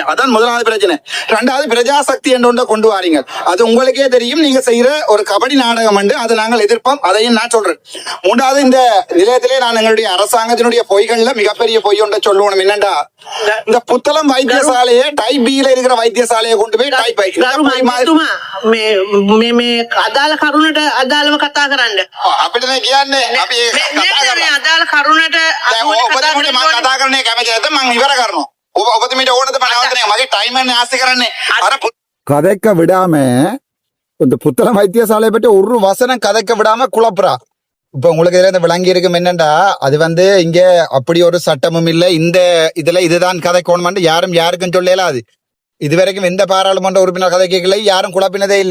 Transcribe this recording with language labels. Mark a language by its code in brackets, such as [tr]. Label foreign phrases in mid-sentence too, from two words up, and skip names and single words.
[ta] அதான் முதலாவது பிரச்சனை. 2வது பிரஜாசக்தி என்ற கொண்டு வாரீங்க. அது உங்களுக்கே தெரியும். நீங்க செய்யற ஒரு கபடி நாடகம் உண்டு, அதை நாங்கள் எதிர்ப்போம். அதையும் நான் சொல்றேன். 3வது இந்த நிலையத்திலே நான் எங்களுடைய அரசாங்கத்தினுடைய பொய்கள்ல மிகப்பெரிய பொய் ஒன்றை சொல்லணும். என்னண்டா, இந்த புத்தளம் வைத்தியசாலையை டைப் பில இருக்கிற வைத்தியசாலையை கொண்டு போய் டைப் [si] අදාළ කරුණට අදාළව කතා කරන්න අපිට කියන්නේ අපි අදාළ කරුණට කතා කරන්නේ කැමති නැත්නම් මම ඉවර කරනවා. ඔබතුමීට ඕනද මම නවත්තන්නේ? මගේ ටයිමර් නේ ආස්ති කරන්නේ. අර [ta] கதைக்க விடாம இந்த புத்தளம் வைத்தியசாலையை பற்றி ஒரு வசனம் கதைக்க விடாம குழப்புறா. இப்ப உங்களுக்கு இதுல விளங்கி இருக்கும் என்னண்டா, அது இங்க அப்படி ஒரு சட்டமும் இல்லை. இந்த இதுல இதுதான் கதைக்கணும்னு யாருக்கும் சொல்லல. அது இதுவரைக்கும் எந்த பாராளுமன்ற உறுப்பினர் கதை கேட்கல, யாரும் குழப்பினதே இல்லை.